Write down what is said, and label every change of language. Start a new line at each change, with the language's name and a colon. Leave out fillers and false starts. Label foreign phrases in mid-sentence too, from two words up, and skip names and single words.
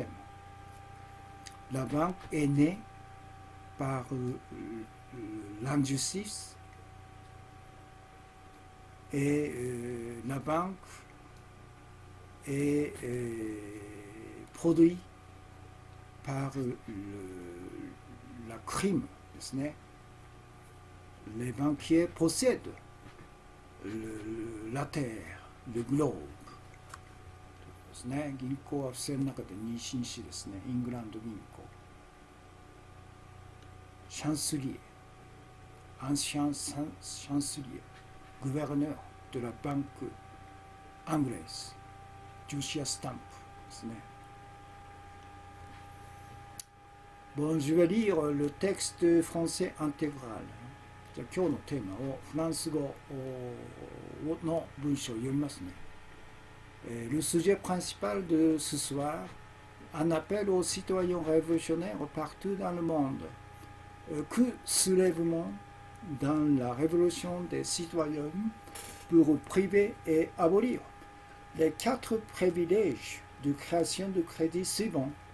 French: La banque est née par l'injustice et la banque est produite par la crime. Les banquiers possèdent la terre, le globe.
Japanese: 銀行は不正の中で妊娠しですね、イングランド銀行、シャンスリエ、
French: ancien chancelier, gouverneur de la banque anglaise, Josiah Stamp
Japanese: ですね。
French: Bon, je vais lire le texte français intégral.
Japanese: じゃあ今日のテーマをフランス語の文章を読みますね。
French: Le sujet principal de ce soir, un appel aux citoyens révolutionnaires partout dans le monde. Que soulèvement dans la révolution des citoyens pour priver et abolir les 4 privilèges de création de crédit suivants.